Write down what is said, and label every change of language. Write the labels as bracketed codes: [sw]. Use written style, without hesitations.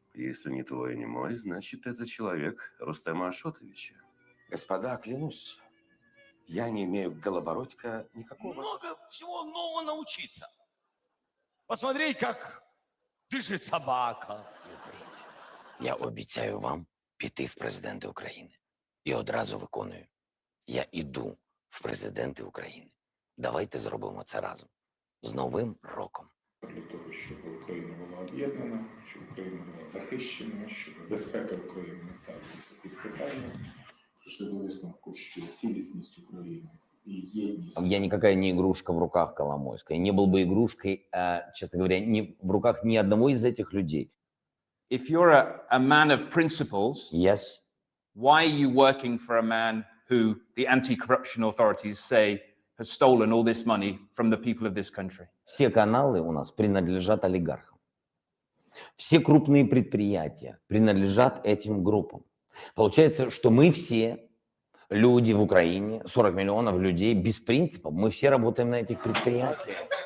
[ru] Если не твой и не мой, значит, это человек Рустема Ашотовича. Господа, клянусь, я не имею к Голобородько никакого... Много всего нового научиться. Посмотреть, как дышит собака. [uk] Я обіцяю вам піти в президенти України. І одразу виконую. Я іду в президенти України. Давайте зробимо це разом. З Новим роком. Для того, щоб Україна була об'єднана, щоб Україна була захищена, щоб безпека України не ставилася під питання. Прийшли до висновку, що цілісність України і єдність... [ru] Я никакая не игрушка в руках Коломойской. Не был бы игрушкой, честно говоря, в руках ни одного из этих людей. [en] If you're a man of principles, yes. Why are you working for a man who the anti-corruption authorities say has stolen all this money from the people of this country? [ru] Все каналы у нас принадлежат олигархам. Все крупные предприятия принадлежат этим группам. Получается, что мы все люди в Украине, 40 миллионов людей без принципов, мы все работаем на этих предприятиях.